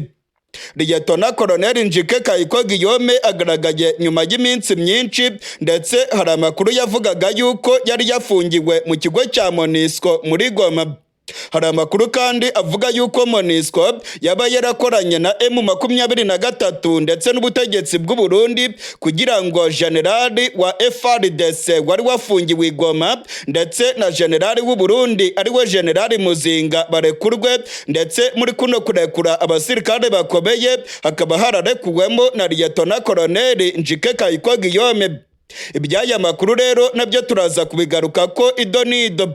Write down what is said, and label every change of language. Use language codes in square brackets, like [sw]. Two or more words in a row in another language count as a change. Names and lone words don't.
[rn] Liyetona Koloneli Njike Kayiko Guillaume agaragaye nyuma y'iminsi myinshi ndetse hari amakuru yavugaga yuko yari yafungiwe mu kigo cya MONUSCO muri Goma. Hari amakuru kandi avuga yuko MONUSCO yaba yarakoranye na M23 ndetse n'ubutegetsi bw'u Burundi kugira ngo Generali wa FARDC wari wafungiwe i Goma ndetse na Generali w'u Burundi ariwe Generali Muzinga barekurwe, ndetse muri kuno kurekura abasirikare bakomeye hakaba hararekuwemo na Liyetona Koloneli Njike Kayiko Guillaume. Iby'aya makuru rero nabyo turaza kubigaruka ko idonido.